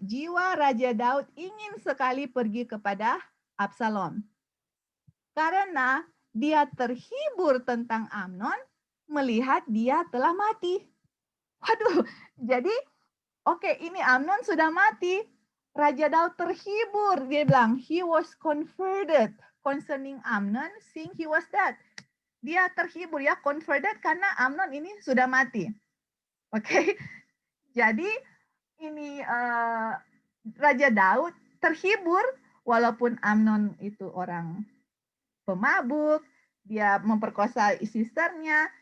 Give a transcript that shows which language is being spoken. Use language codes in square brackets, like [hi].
[id] Jiwa Raja Daud ingin sekali pergi kepada Absalom. Karena dia terhibur tentang Amnon melihat dia telah mati. Waduh, jadi oke, ini Amnon sudah mati. Raja Daud terhibur. Dia bilang, [en] he was converted concerning Amnon, seeing he was dead. [id] Dia terhibur ya, converted karena Amnon ini sudah mati. Oke, jadi ini Raja Daud terhibur walaupun Amnon itu orang pemabuk, dia memperkosa sisternya,